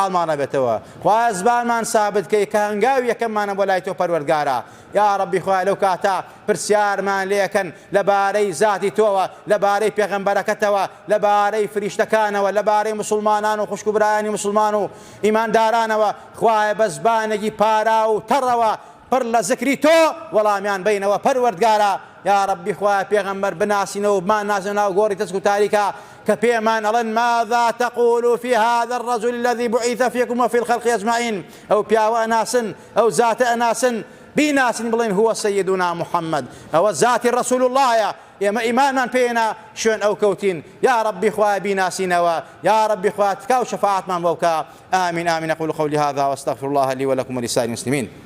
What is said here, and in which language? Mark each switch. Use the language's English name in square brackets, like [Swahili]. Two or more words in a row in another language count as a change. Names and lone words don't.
[Central Kurdish] حاڵمان نەبێتەوە خوای زبانمان سابت کەی کە هەنگاوی یەکەممانە بۆ لای تۆ پەروەردگارە [Arabic] یا ربی [Central Kurdish] خوای لەو کاتە پرسیارمان لێ یەکەن لەبارەی زاتی تۆوە لەبارەی پێغەمبەرەکەتەوە لەبارەی فریشتەکانەوە لەبارەی مسلمانان و خوشک و برایانی مسلمان و ئیماندارانەوە خوای بە زبانێکی پارا و تەڕەوە پڕ لە زکری تۆ وەڵامیان بینەوە پەروەردگارە [Arabic] یا ربی [Central Kurdish] خوای پێغەمبەر بناسینەوە بمان نازێنە و گۆڕی تەسک و تاریکە کە پێمان ئەڵێن [Arabic] ماذا تقول في هذا الرجل الذي بعث فيكم وفي الخلق أجمعين [Central Kurdish] ئەو پیاوە ئەناسن ئەو زاتە ئەناسن بیناسن بڵێن [Arabic] هو سيدنا محمد [Central Kurdish] ئەوە زاتی رسول اللهە ئێمە ئیمانمان پێێنا شوێن ئەو کەوتین [Arabic] یا ربی [Central Kurdish] خوای بیناسینەوە [Arabic] یا ربی [Central Kurdish] خوای تکا و شەفاعەتمان بۆ بکە [Arabic] آمين آمين أقول قولي هذا واستغفر الله لي ولكم ولسائر المسلمين